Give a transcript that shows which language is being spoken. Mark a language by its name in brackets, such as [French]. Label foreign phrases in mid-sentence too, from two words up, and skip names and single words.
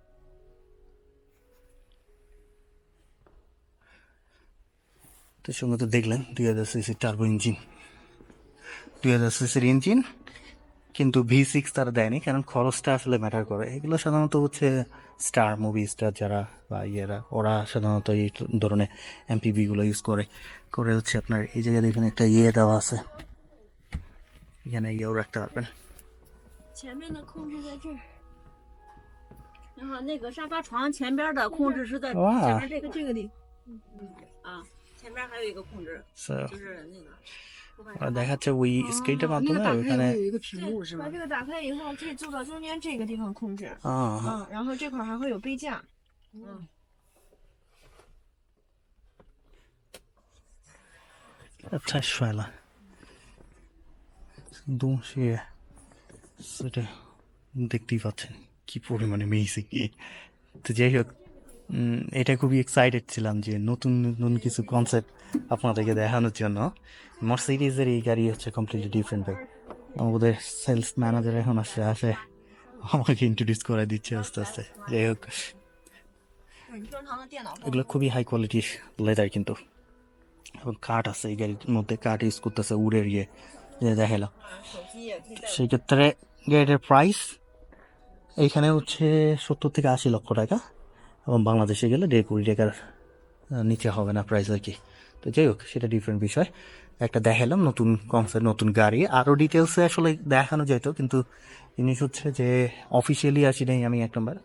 [Bangla] তো সঙ্গে তো দেখলেন 2000 সিসির টার্বো ইঞ্জিন, 2000 সিসির ইঞ্জিন, কিন্তু V6 তারা দেয়নি, কারণ খরচটা আসলে ম্যাটার করে। এগুলো সাধারণত হচ্ছে [English] star movie star [Bangla] যারা বা ইয়েরা, ওরা সাধারণত এই ধরনের এমপিভিগুলো ইউজ করে হচ্ছে আপনার এই জায়গায় দেখেন একটা ইয়ে দেওয়া আছে, এখানে ইয়েও রাখতে পারবেন। [Chinese] 前面的控制在这儿，然后那个沙发床前边的控制是在哇前面这个地啊，前边还有一个控制， [English] So, [Chinese] 就是那个。 [Bangla] ওরা দেখাচ্ছে ওই স্ক্রিনটার [Chinese] 那 [Bangla] মাধ্যমে [Chinese] 个打开 [Bangla] ওখানে [Chinese] 会有一个屏幕是吧把？这个打开以后，可以坐到中间这个地方控制， আহ, 然后这块儿还会有杯架，太帅了，东西是的 [Bangla] দেখতেই পাচ্ছেন কি পরিমাণে মেজিং। তো যাই হোক, এটা খুবই এক্সাইটেড ছিলাম যে নতুন কিছু কনসেপ্ট আপনাদেরকে দেখানোর জন্য। মার্সিডিজের এই গাড়ি হচ্ছে [English] completely different [Bangla] ভাই। আমাদের [English] sales manager [Bangla] এখন আসে আমাকে ইন্ট্রোডিউস করে দিচ্ছে আস্তে আস্তে। যাই হোক, [Chinese] 你正常的电脑报 [Bangla] এগুলো খুবই [English] high quality leather [Bangla] কিন্তু, এবং কাঠ আছে এই গাড়ির মধ্যে, কাঠ ইউজ করতেছে উডের ইয়ে যে দেখালাম। [Chinese] 手机也可以带。 [Bangla] সেই ক্ষেত্রে গাড়িটার প্রাইস এইখানে হচ্ছে 70 থেকে 80 লক্ষ টাকা, এবং বাংলাদেশে গেলে 1.5 কোটি টাকার নিচে হবে না প্রাইস আর কি। তো যাই হোক, সেটা ডিফারেন্ট বিষয়। একটা দেখালাম নতুন কনসেপ্ট, নতুন গাড়ি। আরও ডিটেলসে আসলে দেখানো যেত, কিন্তু জিনিস হচ্ছে যে অফিসিয়ালি আসি নাই আমি, 1 নম্বর।